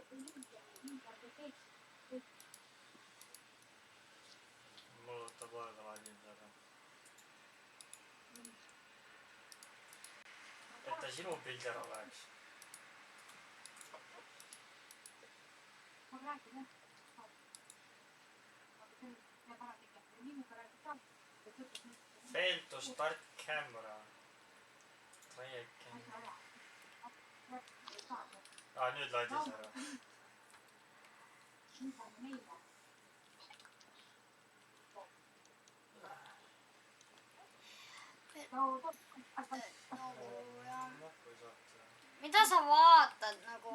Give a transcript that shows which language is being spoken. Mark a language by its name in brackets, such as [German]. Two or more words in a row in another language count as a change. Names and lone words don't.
[Estonian] mul võtab aega laadida. Et ta sinu pildi ära läheks. ma räägin, jah. [English] Fail to start camera. Try again. [Estonian] Nüüd laadis ära. Mida sa vaatad nagu?